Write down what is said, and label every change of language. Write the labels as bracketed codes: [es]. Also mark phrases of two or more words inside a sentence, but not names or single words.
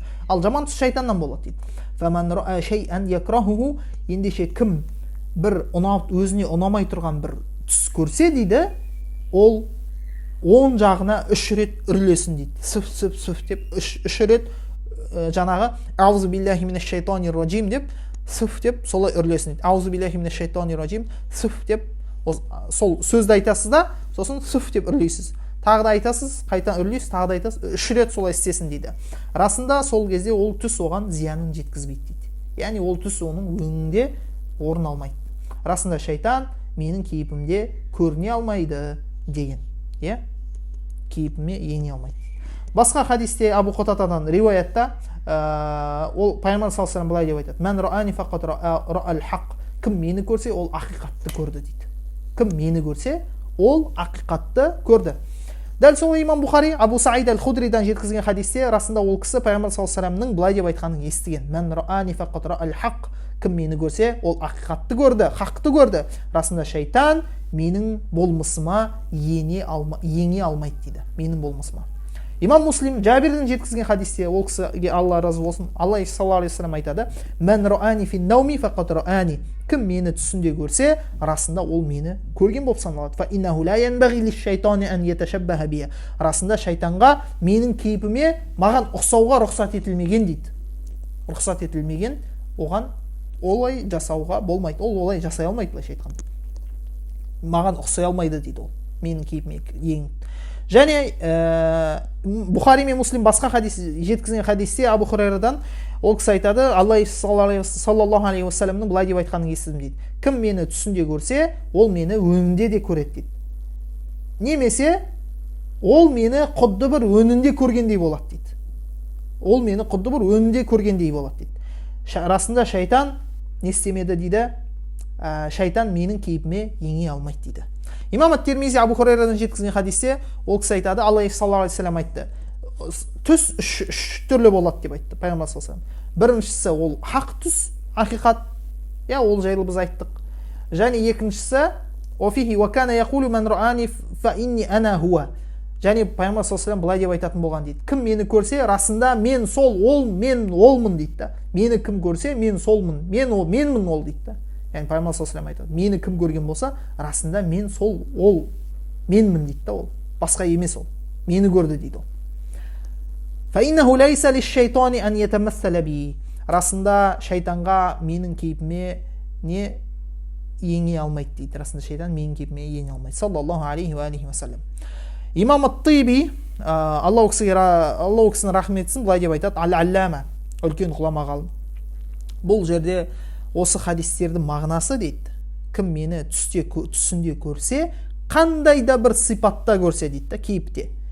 [kk] "Ал жаман түс шайтаннан болады" дейді. [ar] "فمن رأى شيئا يكرهه." [kk] Ендеше кім бір өзіне ұнамай тұрған бір түс көрсе дейді, ол 10 жағына 3 рет үрлесін дейді. Сүф деп 3 рет жаңағы [ar] أعوذ بالله من الشيطان الرجيم [kk] деп сүф деп солай үрлесін дейді. [ar] أعوذ بالله من الشيطان الرجيم [kk] сүф деп сол сөзді айтасыз да, сосын сүф деп үрлейсіз. Тағы да айтасыз, қайта үрлейсіз, тағы да айтасыз, 3 рет солай істесін дейді. Расында сол кезде ол түс оған зиянын жеткізбейді дейді. Яғни ол түс оның өңінде орын алмайды. Расында шайтан менің кейпімде көріне алмайды деген. Иә? Кейпіме ене алмайды. Басқа хадисте Абу Қатададан риуаятта ол пайғамбар [ar] صلى الله عليه وسلم [kk] былай деп айтады: [ar] "من رآني فقد رأى الحق." [kk] Кім мені көрсе, ол ақиқатты көрді дейді. Кім мені көрсе, ол ақиқатты көрді. Дәл сол имам Бухари Абу Саид аль-Худридан жеткізген хадисте расында ол кісі пайғамбар [ar] صلى الله عليه وسلم [kk] былай деп айтқанын естіген. [ar] "من رآني فقد رأى الحق." [kk] Кім мені көрсе, ол ақиқатты көрді, хақты көрді. Расында шайтан менің болмысыма ене алмайды дейді. Менің болмысыма. Имам Муслим Жабирден жеткізген хадисте ол кісіге Алла разы болсын, Алла [ar] صلى الله عليه وسلم [kk] айтады: [ar] "من رآني في النوم فقد رآني." [kk] Кім мені түсінде көрсе, расында ол мені көрген болып саналады. [ar] "فإنه لا ينبغي للشيطان أن يتشبه بي." [kk] Расында шайтанға менің кейпіме маған ұқсауға рұқсат етілмеген дейді. Рұқсат етілмеген, оған олай жасауға болмайды. Ол олай жасай алмайды, былайша айтқанда. Маған ұқсай алмайды дейді ол. Менің кейпіме ең. Және Бухари мен Муслим басқа хадис жеткізген хадисте Абу Хурайрадан ол кісі айтады: "Алла [ar] صلى الله عليه وسلم [kk] былай деп айтқанын естідім" дейді. "Кім мені түсінде көрсе, ол мені өңінде де көреді" дейді. Немесе ол мені құдды бір өнінде көргендей болады дейді. Ол мені құдды бір өнінде көргендей болады дейді. Расында шайтан не істемеді дейді. Шайтан менің кейпіме ене алмайды дейді. Имам ат-Тирмизи Абу Хурайрадан жеткізген хадисте ол кісі айтады: "Алла [ar] صلى الله عليه وسلم [kk] айтты: түс үш түрлі болады" деп айтты пайғамбар [ar] صلى الله عليه وسلم. [kk] Біріншісі ол хақ түс, ақиқат. Я, ол жайлы біз айттық. Және екіншісі [ar] وفيه وكان يقول من رآني فإني أنا هو. [kk] Және пайғамбар [ar] صلى الله عليه وسلم [kk] былай деп айтатын болған дейді: "Кім мені көрсе, расында мен сол, ол мен олмын" дейді да. Мені кім көрсе, мен солмын, менмін ол дейді да. Яғни пайғамбар [ar] صلى الله عليه وسلم [kk] айтады: "Мені кім көрген болса, расында мен сол, ол менмін" дейді да. Ол басқа емес, ол мені көрді дейді ол. [ar] "فإنه ليس للشيطان أن يتمثل بي." [kk] Расында шайтанға менің кейпіме не ене алмайды дейді. Расында шайтан менің кейпіме ене алмайды. [ar] صلى الله عليه وسلم. [kk] Имам ат-Тиби Алла кісінің рахмет етсін, былай деп айтады: "Ал-аллама", үлкен ғұлама ғалым. Бұл жерде осы хадистердің мағынасы дейді: "Кім мені түсінде көрсе, қандай да бір сипатта көрсе" дейді да, кейіпте.